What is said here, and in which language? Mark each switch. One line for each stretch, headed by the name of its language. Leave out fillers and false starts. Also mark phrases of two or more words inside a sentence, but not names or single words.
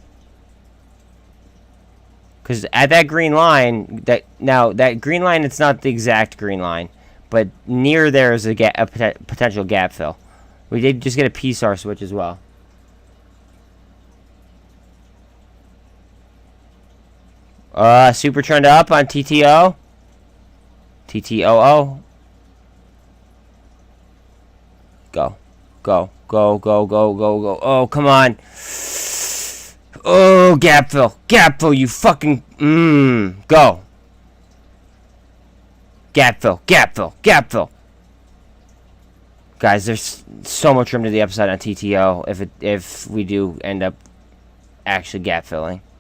English: Because at that green line, that green line, it's not the exact green line, but near there is a potential gap fill. We did just get a PSAR switch as well. Super trend up on TTO. TTOO. Go. Go. Go, go, go, go, go. Oh, come on. Oh, gap fill. Gap fill, you fucking... Go. Gap fill. Gap fill. Gap fill. Guys, there's so much room to the upside on TTO if we do end up actually gap filling.